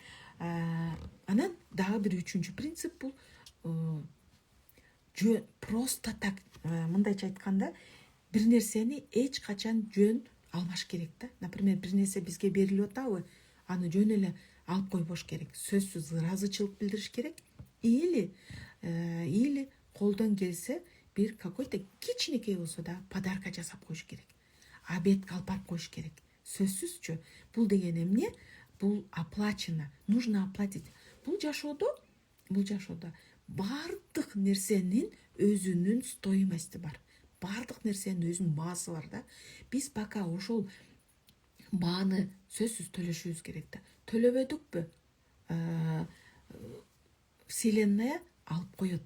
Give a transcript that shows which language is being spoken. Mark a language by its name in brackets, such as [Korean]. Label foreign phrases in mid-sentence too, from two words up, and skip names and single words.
[Kyrgyz] Анан дагы бир үчүнчү принцип бул [Russian] просто так, [Kyrgyz] мындайча айтканда, бир нерсени эч качан жөн алмаш керек да. Например, бир нерсе бизге берилип атабы, аны жөн эле алып койбош керек. Сөзсүз ыраазычылык билдириш керек. Или колдон келсе бир какой-то кичинекей болсо да подарка жасап коюш керек. Обедке алып барып коюш керек. Сөзсүзчү. Бул деген эмне? Бул оплачено. [Russian] Нужно оплатить. [Kyrgyz] Бул жашоодо бардык нерсенин өзүнүн стоимости бар. Бардык нерсенин өзүнүн баасы бар да. Биз пока ошол бааны сөзсүз төлөшүбүз керек да. Төлөбөдүкпү? Вселенная алып коет.